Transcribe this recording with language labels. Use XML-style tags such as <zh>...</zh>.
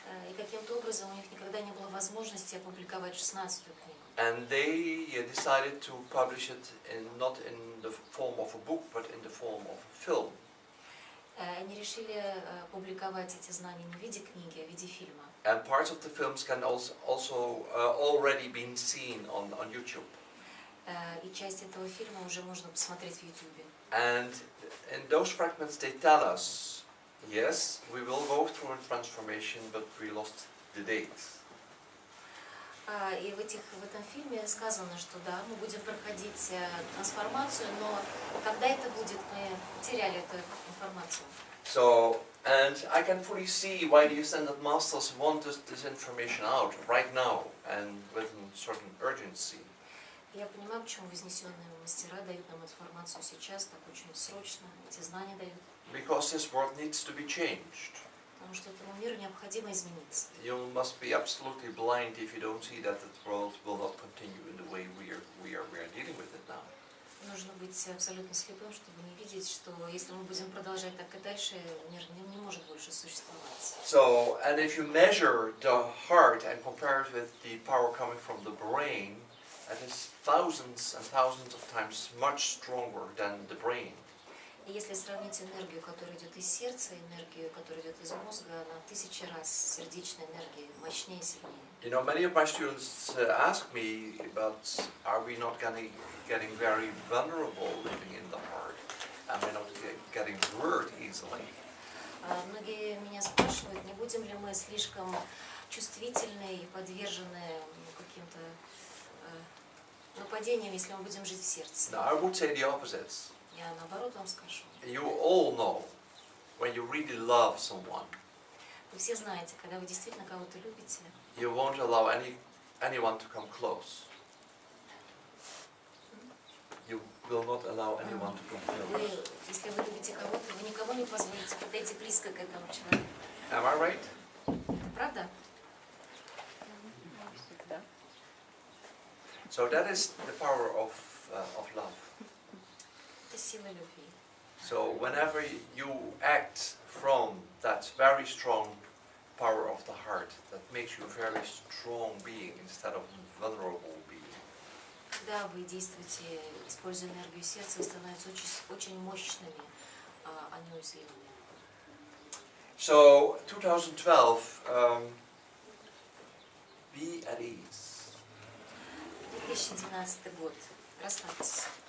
<ru>И каким-то образом у них никогда не было возможности опубликовать 16-ю книгу.</ru> <en>And they decided to publish it not in the form of a book, but in the form of a film.</en> <ru>Они решили публиковать эти знания не в виде книги, а в виде фильма.</ru> <en>And parts of the films can also already been seen on YouTube.</en> <ru>И часть этого фильма уже можно посмотреть в YouTube.</ru> <en>And in those fragments they tell us, yes, we will go through a transformation, but we lost the date.</en> <ru>И в этом фильме сказано, что да, мы будем проходить трансформацию, но когда это будет, мы теряли эту информацию.</ru> <en>So, and I can fully see why the Ascended Masters want this information out right now and with a certain urgency.</en> <ru>Я понимаю, почему вознесенные мастера дают нам информацию сейчас, так очень срочно, эти знания дают.</ru> <en>Because this world needs to be changed.</en> <ru>Потому что этому миру необходимо измениться.</ru> <en>You must be absolutely blind if you don't see that the world will not continue in the way we are dealing with it now.</en> <ru>Нужно быть абсолютно слепым, чтобы не видеть, что если мы будем продолжать так и дальше, мир не может больше существовать.</ru> <en>So, and if you measure the heart and compare it with the power coming from the brain, that is thousands and thousands of times much stronger than the brain.</en> <ru>И если сравнить энергию, которая идет из сердца, и энергию, которая идет из мозга, она в 1000 раз сердечной энергии мощнее и сильнее.</ru> <en>You know, many of my students ask me about, are we not getting very vulnerable living in the heart? Am I not getting hurt easily?</en> <ru>Многие меня спрашивают, не будем ли мы слишком чувствительны и подвержены каким-то нападениям, если мы будем жить в сердце.</ru> <en>Now, I would say the opposite.</en> <ru>Я наоборот вам скажу.</ru> <en>You all know when you really love someone,</en> <ru>Вы все знаете, когда вы действительно кого-то любите,</ru> <en>you won't allow anyone to come close. You will not allow anyone to come close.</en> <ru>Если вы любите кого-то, вы никого не позволите подойти близко к этому человеку.</ru> <en>Am I right?</en> <ru>Это правда?</ru> <en>So that is the power of love.</en> <ru>Это сила любви.</ru> <en>So whenever you act from that very strong power of the heart that makes you a very strong being instead of a vulnerable being.</en> <ru>Когда вы действуете, используя энергию сердца, вы становитесь очень мощными, а не уязвимыми.</ru> <en>So 2012, be at ease.</en> <ru>2012 год. Расслабьтесь.</ru>